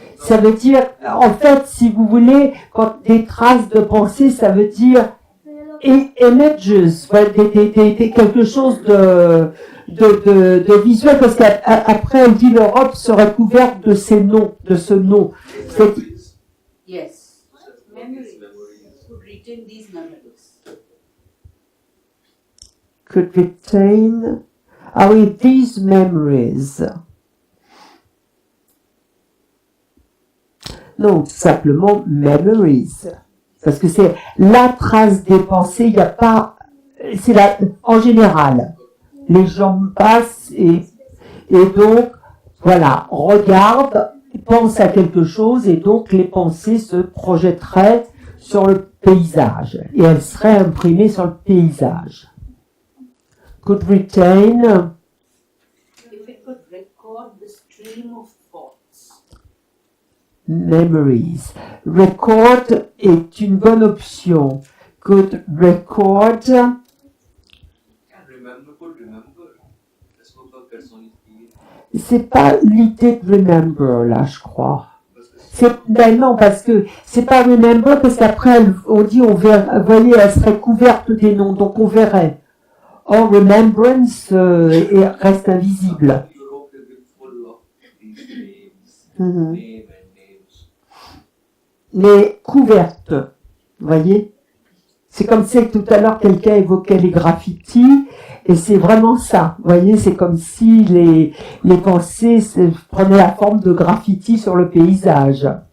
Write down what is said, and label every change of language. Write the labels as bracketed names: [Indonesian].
[French] Ça veut dire, en fait, si vous voulez, quand des traces de pensée, ça veut dire images, quelque chose de visuel, parce qu'après, elle dit l'Europe serait couverte de ces noms, de ce nom. [English] memories. Yes. Memories. Could retain these memories. Could retain, ah oui, these memories. [French] Non, simplement memories. Parce que c'est la trace des pensées, il n'y a pas, c'est en général. Les gens passent et donc, voilà, regardent, pensent à quelque chose et donc les pensées se projetteraient sur le paysage et elles seraient imprimées sur le paysage. [English] Could retain, If it could record the stream of thoughts. memories. [French] Record est une bonne option. [English] Could record, Remember, could remember. [French] Est-ce qu'on peut personnifier? c'est pas l'idée de remember là, je crois. Parce que Ben non, parce que c'est pas remember, parce qu'après on dit on verrait, vous voyez, elle serait couverte des noms, donc on verrait. Or remembrance reste invisible. [English] Europe is full of these names, Mhm. name and names. [French] Mais couverte, vous voyez. C'est comme si tout à l'heure quelqu'un évoquait les graffitis, et c'est vraiment ça. Vous voyez, c'est comme si les pensées prenaient la forme de graffitis sur le paysage.